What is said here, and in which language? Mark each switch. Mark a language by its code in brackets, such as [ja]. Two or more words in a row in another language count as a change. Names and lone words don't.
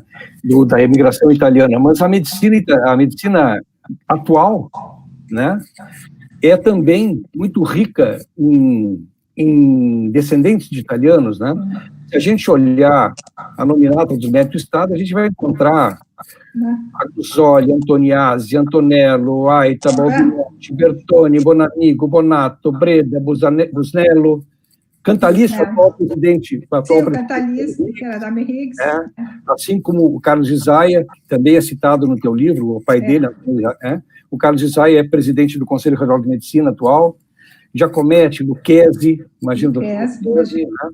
[pt] Da imigração italiana. Mas a medicina atual, né, é também muito rica em descendentes de italianos, né? Se a gente olhar a nominata dos médicos do Estado, a gente vai encontrar Aguzoli, Antoniazzi, Antonello, Aita, Balbinotti, Bertoni, Bonamigo, Bonato, Breda, Busnello, Cantalice, atual presidente. O Cantalice, que era da Merrigues. Assim como o Carlos Isaia, que também é citado no teu livro, o pai dele, o Carlos Isaia é presidente do Conselho Regional de Medicina atual, Giacometti, Lucchesi, imagino do Lucchesi, né?